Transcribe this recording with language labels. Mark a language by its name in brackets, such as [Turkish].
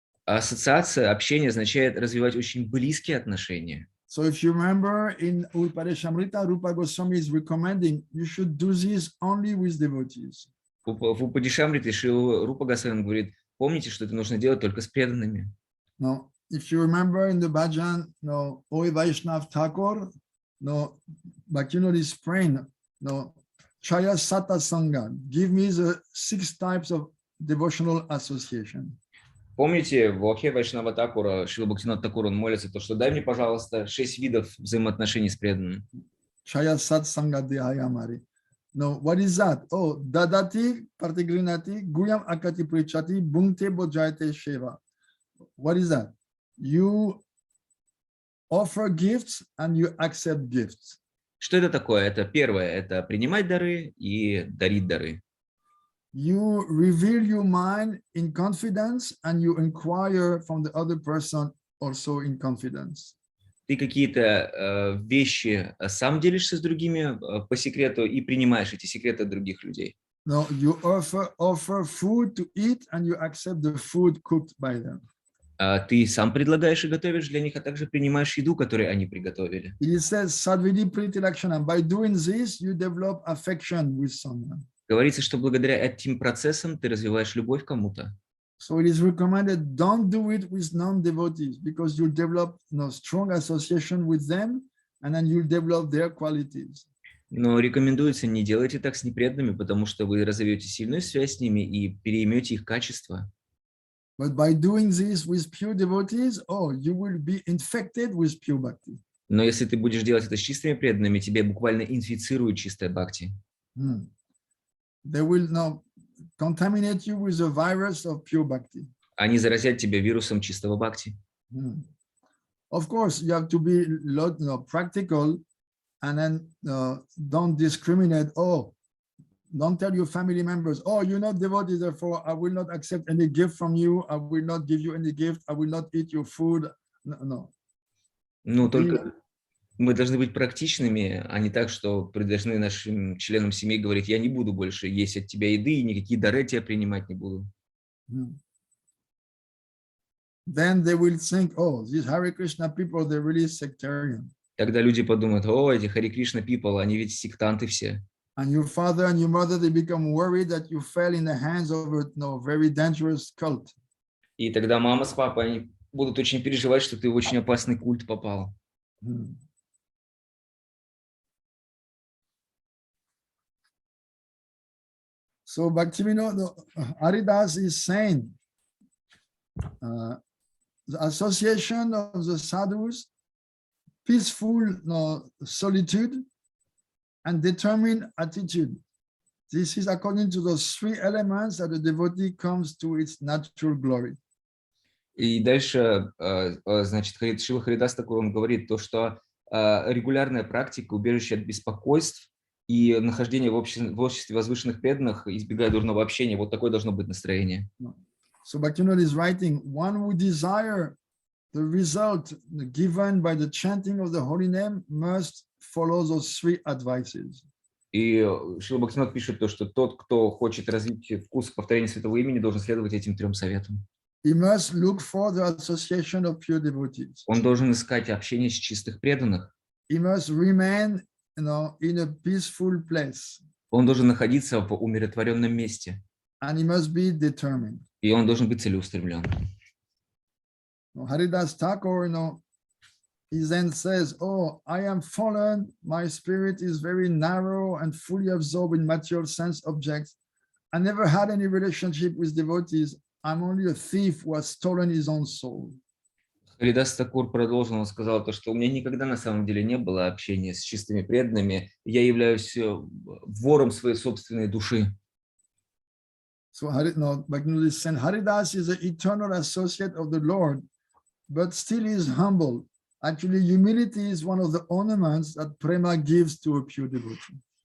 [Russian] Ассоциация, общение означает развивать очень близкие отношения. [English] So if you remember in Upadeshamrita, Rupa Goswami is recommending you should do this only with devotees. [Russian] В Упадишамрите Шрила Рупа Госвами говорит, помните, что это нужно делать только с преданными. [English] No, if you remember in the bhajan, Oi Vaishnav Thakur, Bhaktivinoda is praying, Chaya Sata Sangha, give me the 6 types of devotional association. [Russian] Помните, в Охе Вайшнава Такура, Шрила Бхактивинода Тхакура, он молится, то, что дай мне, пожалуйста, 6 видов взаимоотношений с преданным. [Sanskrit] Chaya Sat Sangha Dehayamari. [English] No, what is that? [Sanskrit] Oh, Dadati Partigrinati Guyam Akati Prichati Bhungte Bojayate Sheva. [English] What is that? You offer gifts and you accept gifts. [Russian] Что это такое? Это первое, это принимать дары и дарить дары. [English] You reveal your mind in confidence and you inquire from the other person also in confidence. [Russian] Ты какие-то вещи сам делишься с другими по секрету и принимаешь эти секреты от других людей. [English] No, you offer food to eat and you accept the food cooked by them. [Russian] Ты сам предлагаешь и готовишь для них, а также принимаешь еду, которую они приготовили. [English] It says [Sanskrit] Sadvidi Priti Lakshana. [English] By doing this, you develop affection with someone. [Russian] Говорится, что благодаря этим процессам ты развиваешь любовь к кому-то. [English] So it is recommended don't do it with non-devotees because you develop strong association with them and then you develop their qualities. [Russian] Но рекомендуется не делайте так с непреданными, потому что вы разовьете сильную связь с ними и переймете их качество. [English] But by doing this with pure devotees, you will be infected with pure bhakti. [Russian] Но если ты будешь делать это с чистыми преданными, тебе буквально инфицирует чистая бхакти. [English] They will now contaminate you with the virus of pure bhakti. [Russian] Они заразят тебя вирусом чистого бхакти. [English] Of course, you have to be practical and then don't discriminate. Don't tell your family members, you're not devoted, therefore I will not accept any gift from you. I will not give you any gift. I will not eat your food. No. [Russian] Ну, только мы должны быть практичными, а не так, что должны нашим членам семьи говорить, я не буду больше есть от тебя еды, и никакие дары от тебя принимать не буду. [English] Then they will think, these Hare Krishna people, they're really sectarian. [Russian] Тогда люди подумают, эти [English] Hare Krishna people, [Russian] они ведь сектанты все. [English] And your father and your mother, they become worried that you fell in the hands of a very dangerous cult. [Russian] И тогда мама с папой, они будут очень переживать, что ты в очень опасный культ попал. [English] So Bhaktivinoda Haridas is saying, the association of the sadhus, peaceful solitude, and determined attitude. This is according to those 3 elements that the devotee comes to its natural glory. [Russian] И дальше, значит, Шрила Харидас такой, он говорит то, что регулярная практика, убежище от беспокойств и нахождение в обществе возвышенных преданных, избегая дурного общения, вот такое должно быть настроение. [English] So Bhaktivinoda is writing, one who desire the result given by the chanting of the holy name must follow those 3 advices. [Russian] И Шрила Бхактивинода пишет то, что тот, кто хочет развить вкус повторения святого имени, должен следовать этим 3 советам. [English] he must look for the association of pure devotees. [Russian] Он должен искать общение с чистых преданных. [English] He must remain, in a peaceful place. [Russian] Он должен находиться в умиротворенном месте. [English] And he must be determined. [Russian] И он должен быть целеустремлен. [English] Haridas Thakur, he then says, "Oh, I am fallen. My spirit is very narrow and fully absorbed in material sense objects. I never had any relationship with devotees. I'm only a thief who has stolen his own soul." [Russian] Харидас Такур продолжил, он сказал, то, что у меня никогда на самом деле не было общения с чистыми преданными. Я являюсь вором своей собственной души. [English] So Bhaktivinoda is saying Haridas is the eternal associate of the Lord, but still is humble. Actually, humility is one of the ornaments that prema gives to a pure devotee.